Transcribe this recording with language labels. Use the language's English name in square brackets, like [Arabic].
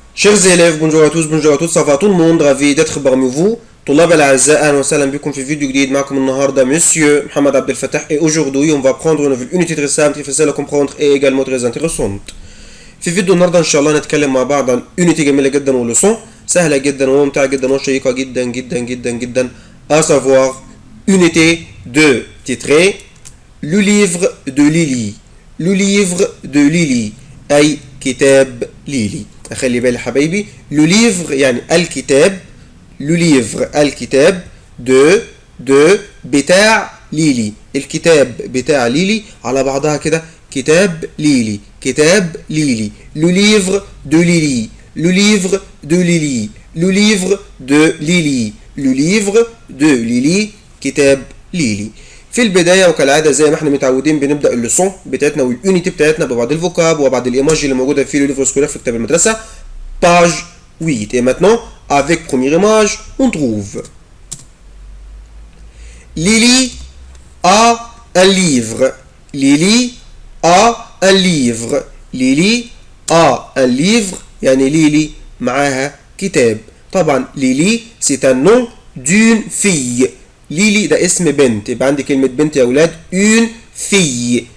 [French] Chers élèves, bonjour à tous, ça va tout le monde, ravi d'être parmi vous. [Arabic] طلاب الأعزاء أهلا وسهلا بكم في فيديو جديد معكم النهارده Monsieur محمد عبد الفتاح [French] et aujourd'hui on va prendre une nouvelle unité très simple, très facile à comprendre et également très intéressante. [Arabic] في فيديو النهارده إن شاء الله نتكلم مع بعض عن unité جميلة جدا ولسون سهلة جدا وممتعة جدا وشيقة جدا جدا جدا جدا [French] à savoir unité 2 titrée Le livre de Lily. Le livre de Lily [Arabic] أي كتاب ليلي. أخلي بالي حبايبي لو ليفر يعني الكتاب لو ليفر الكتاب دو بتاع ليلي الكتاب بتاع ليلي على بعضها كده كتاب ليلي كتاب ليلي لو ليفر دو ليلي لو ليفر دو ليلي لو ليفر دو ليلي لو ليفر دو ليلي كتاب ليلي. في البداية وكالعادة زي ما احنا متعودين بنبدأ اللسون بتاعتنا واليونيتي بتاعتنا ببعض الفوكاب وبعض الايماجي اللي موجودة في لو ليفر سكولير في كتاب المدرسة. [French] Page 8. Et maintenant, avec première image, on trouve Lily a un livre. Lily a un livre. Lily a un livre. [Arabic] يعني ليلي معاها كتاب. طبعا [French] ليلي c'est un nom d'une fille. [Arabic] ليلي ده اسم بنت. يبقى عندي كلمة بنت يا أولاد [French] une fille.